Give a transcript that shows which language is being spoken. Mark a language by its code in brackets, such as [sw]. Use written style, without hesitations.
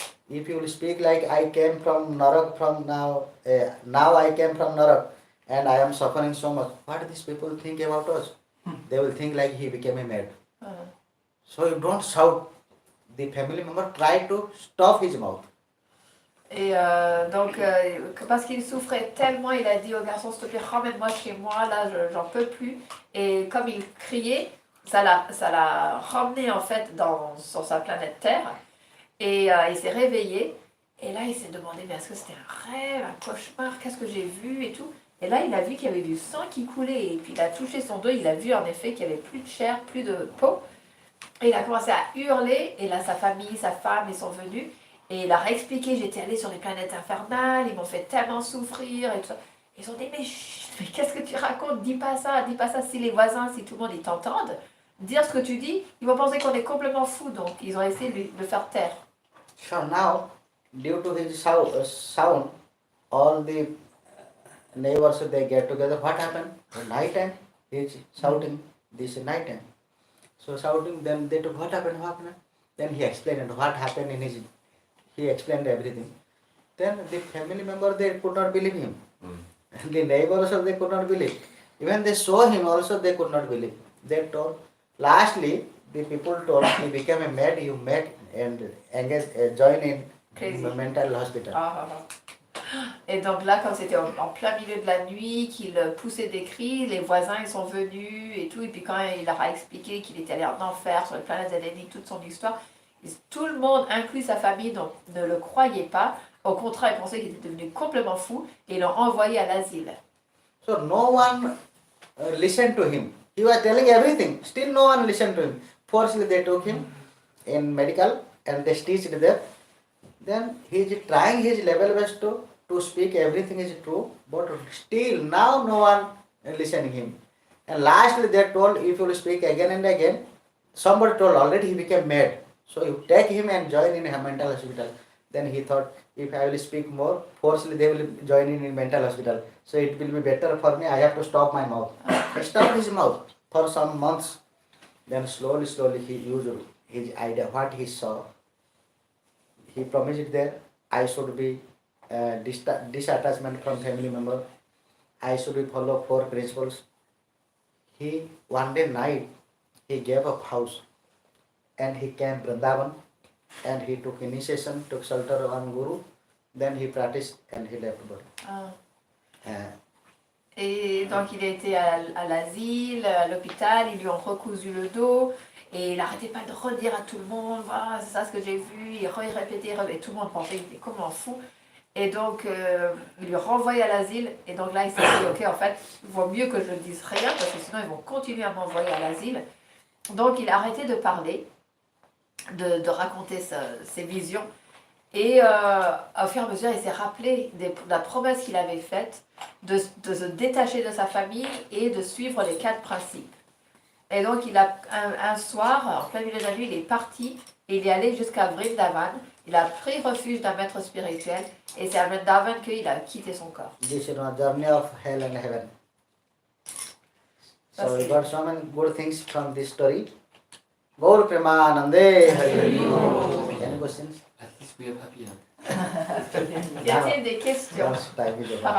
[en] If you will speak like I came from Narak from now I came from Narak and I am suffering so much, what these people think about us? They will think like he became a mad. So you don't shout. The family member tried to stop his mouth. [fr] Et donc, parce qu'il souffrait tellement, il a dit au garçon, s'il te plaît, ramène-moi chez moi, là, j'en peux plus. Et comme il criait, ça l'a ramené en fait sur sa planète Terre. Et il s'est réveillé. Et là, il s'est demandé, mais est-ce que c'était un rêve, un cauchemar, qu'est-ce que j'ai vu et tout. Et là, il a vu qu'il y avait du sang qui coulait. Et puis, il a touché son dos, il a vu en effet qu'il n'y avait plus de chair, plus de peau. Et il a commencé à hurler. Et là, sa famille, sa femme, ils sont venus. Et il a réexpliqué, j'étais allée sur les planètes infernales, ils m'ont fait tellement souffrir et tout ça. Ils ont dit, mais qu'est-ce que tu racontes? Dis pas ça, si les voisins, si tout le monde, ils t'entendent, dire ce que tu dis, ils vont penser qu'on est complètement fous. Donc, ils ont essayé de le faire taire. [en] So now, due to his sound, all the neighbors, they get together. What happened? At night time, he is shouting, this is night time. So shouting, then they took, what happened? Then he explained what happened in his... He explained everything. Then the family member, they could not believe him. The neighbors also, they could not believe. Even they saw him also, they could not believe. They told, lastly, the people told, he became a mad, you met and engaged, join in mental hospital. [fr] Et donc là, quand c'était en plein milieu de la nuit, qu'il poussait des cris, les voisins ils sont venus et tout. Et puis quand il leur a expliqué qu'il était allé en enfer sur les planètes héléniques, toute son histoire, tout le monde, inclus sa famille, donc, ne le croyait pas. Au contraire, ils pensaient qu'il était devenu complètement fou et l'ont envoyé à l'asile. [en] So no one listened to him. He was telling everything. Still no one listened to him. Forcefully they took him in medical and they stitched there. Then he is trying his level best to speak everything is true. But still now no one listening him. And lastly they told, if you will speak again and again, somebody told already he became mad. So you take him and join in a mental hospital. Then he thought, if I will speak more, forcefully they will join in mental hospital. So it will be better for me, I have to stop my mouth. He stopped his mouth for some months. Then slowly he used his idea, what he saw. He promised there, I should be disattachment from family member. I should be follow 4 principles. He, one day night, he gave up house. And he came Vrindavan and he took initiation, took shelter on Guru. Then he practiced and he left body. [fr] Et donc il a été à l'asile, à l'hôpital, ils lui ont recousu le dos Et il n'arrêtait pas de redire à tout le monde, voilà, c'est ça ce que j'ai vu, il répétait, et tout le monde pensait qu'il était comme un fou. Et donc, il lui renvoyait à l'asile, et donc là, il s'est dit, ok, en fait, il vaut mieux que je ne dise rien, parce que sinon, ils vont continuer à m'envoyer à l'asile. Donc, il a arrêté de parler, de raconter ses visions, et au fur et à mesure, il s'est rappelé de la promesse qu'il avait faite de se détacher de sa famille et de suivre les 4 principes. Et donc, un soir, en plein milieu de la nuit, il est parti et il est allé jusqu'à Vrindavan. Il a pris refuge d'un maître spirituel et c'est à Vrindavan qu'il a quitté son corps. [en] This is a journey of hell and heaven. So we got so many good things from this story. Gaur Premanande Hari. Any questions? At least we have happy end. [fr] Y a-t-il des questions [en] Yes, time is par over.